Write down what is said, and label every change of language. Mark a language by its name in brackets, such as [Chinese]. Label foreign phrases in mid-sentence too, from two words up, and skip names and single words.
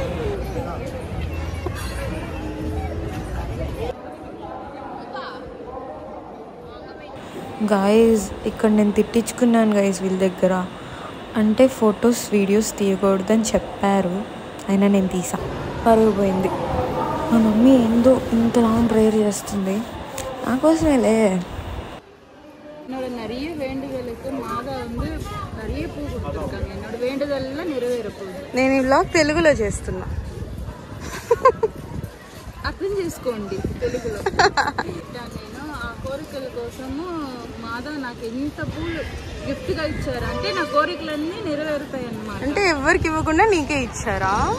[Telugu] గాయస్ ఇక్కడ నేను తిట్టించుకున్నాను గాయస్ వీళ్ళ దగ్గర, అంటే [English] photos videos [Telugu] తీయకూడదని చెప్పారు, అయినా నేను తీసా. పరుగు పోయింది. మా మమ్మీ ఏందో ఇంత [English] long prayer [Telugu] చేస్తుంది నాకోసమేలే. [Tamil] நிறைய வேண்டுதலுக்கு மாதா நிறைய பூ கொடுத்துருக்காங்க. என்னோட வேண்டுதல்லாம் నెరవేరపోదు. [Telugu] నేను ఈ బ్లాగ్ తెలుగులో చేస్తున్నా, అర్థం చేసుకోండి తెలుగులో. నేను ఆ కోరికల కోసము మా మాధవ్ నాకు ఎంత పూలు గిఫ్ట్గా ఇచ్చారు అంటే నా కోరికలన్నీ నెరవేరుతాయి అన్నమాట. అంటే ఎవరికి ఇవ్వకుండా నీకే ఇచ్చారా?